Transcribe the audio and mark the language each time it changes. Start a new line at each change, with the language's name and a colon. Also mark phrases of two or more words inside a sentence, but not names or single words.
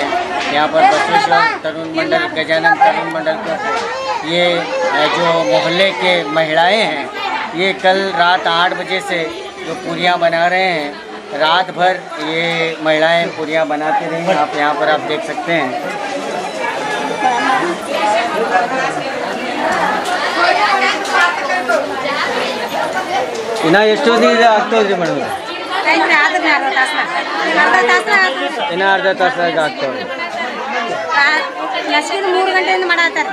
Hindi: यहाँ पर बसवेश्वर तरुण मंडल गजानन तरुण मंडल को ये जो मोहल्ले के महिलाएं हैं ये कल रात 8 बजे से जो पूरियाँ बना रहे हैं, रात भर ये महिलाएं पूरियाँ बनाती रही। आप यहाँ पर आप देख सकते हैं।
Kannada: ಇನ್ನು ಎಷ್ಟು ದಿನ ಆಗ್ತದ್ರಿ ಮೇಡಮ್? ಇನ್ನು ಅರ್ಧ ತಾಸಾಗ ಆಗ್ತವ್ರಿ. 3 ಗಂಟೆಯಿಂದ ಮಾಡಾತಾರೆ